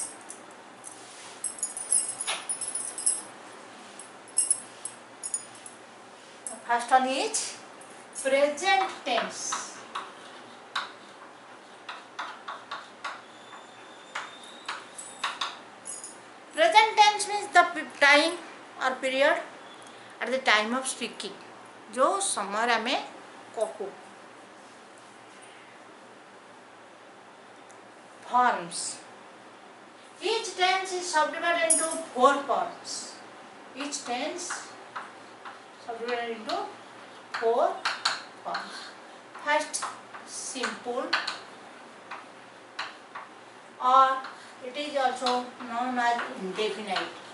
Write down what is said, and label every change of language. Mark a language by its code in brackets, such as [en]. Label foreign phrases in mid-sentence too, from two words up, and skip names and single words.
[en] The first one is present tense. Present tense means the time or period at the time of speaking. [or] ଯୋ ସମୟ ଆମେ କହୁ. [en] Forms. Each tense is subdivided into four parts. Each tense subdivided into four parts. First, simple, or it is also known as indefinite.